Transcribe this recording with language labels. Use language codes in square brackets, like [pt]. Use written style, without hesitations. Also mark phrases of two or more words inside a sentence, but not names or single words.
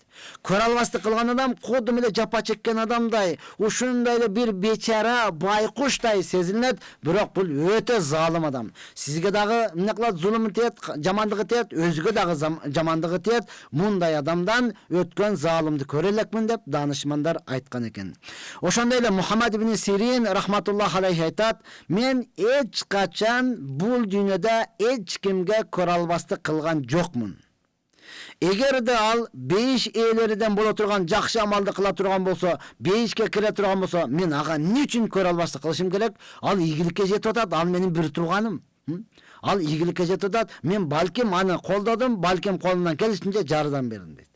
[ky] Көрө албастык кылган адам кудум эле жапа чеккен адамдай, ушундай эле бир бечара байкуштай сезилет, бирок бул өтө залым адам. Сизге дагы эмне кылат, зулум этет, жамандык этет, өзгө дагы жамандык этет. Мындай адамдан өткөн залымды көрө элекмин деп данышмандар айткан экен. Ошондой эле Мухаммад ибн Сирин [ar] رحمة الله عليه [ky] айтат: "Мен эч качан бул дүйнөдө эч кимге көрө албастык кылган жокмун. Эгерде ал бейиш ээлериден боло турган жакшы амалды кыла турган болсо, бейишке кире турган болсо, мен ага эмне үчүн көрө албастык кылышым керек? Ал ийгиликке жетип атат, ал менин бир турганым. Ал ийгиликке жетип атат, мен балким аны колдодум, балким колумдан келишинче жардам бердим" дейт.